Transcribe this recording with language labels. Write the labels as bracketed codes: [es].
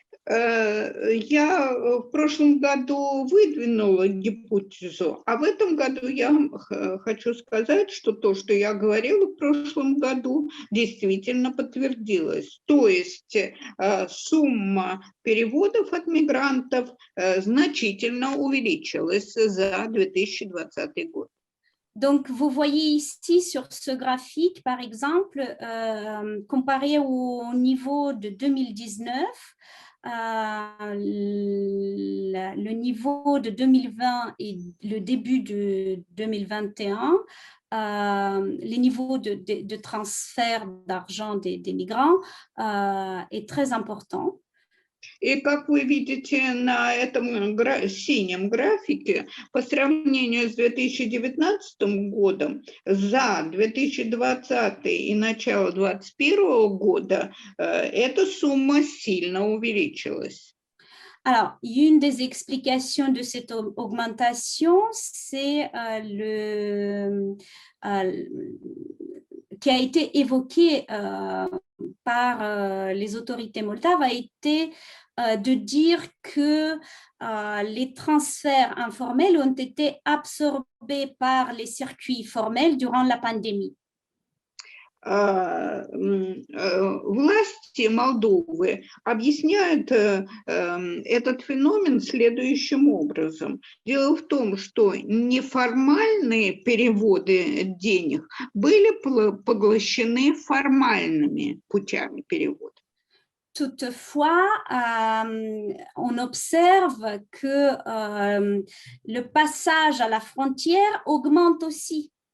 [ru] Я в прошлом году выдвинула гипотезу, а в этом году я хочу сказать, что то, что я говорила в прошлом году, действительно подтвердилось. То есть сумма переводов от мигрантов значительно увеличилась за 2020 год. [fr] Donc, vous voyez ici sur ce graphique, par exemple, comparé au niveau de 2019, le niveau de 2020 et le début de 2021, les niveaux de transfert d'argent des migrants est très important. [ru] И как вы видите на этом синем графике, по сравнению с 2019 годом, за 2020 и начало 2021 года эта сумма сильно увеличилась. [fr] Alors, une des explications de cette augmentation, c'est qui a été évoqué par les autorités moldaves, a été de dire que les transferts informels ont été absorbés par les circuits formels durant la pandémie. [ru] власти Молдовы объясняют этот феномен следующим образом. Дело в том, что неформальные переводы денег были поглощены формальными путями перевода. [fr] Toutefois, on observe que le passage à la frontière augmente aussi.